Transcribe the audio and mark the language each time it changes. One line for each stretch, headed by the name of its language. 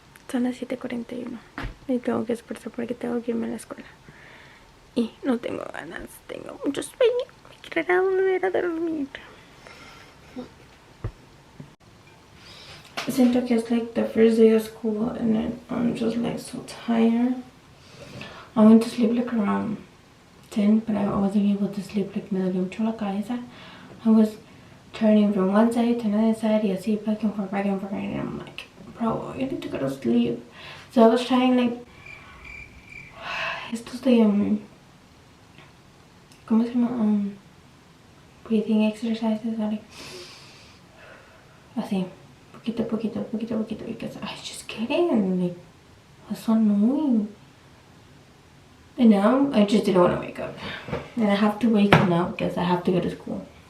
Spanish: Son las 7:41 y tengo que despertar porque tengo que irme a la escuela. Y no tengo ganas, tengo mucho sueño. Me quiero volver a dormir. Siento que es
English: like the first day of school and then I'm just like so tired. I went to sleep like around 10, but I wasn't able to sleep.
Spanish: Like me dolió mucho la cabeza.
English: I was turning from one side to another side
Spanish: y así
English: back and forth, and I'm like, bro, you need to go to sleep. So I was trying like
Spanish: estos de ¿cómo se llama?
English: Breathing exercises, like
Spanish: así, poquito,
English: because I just couldn't, like, it was so annoying. And now I just didn't want to wake up. And I have to wake up now because I have to go to school.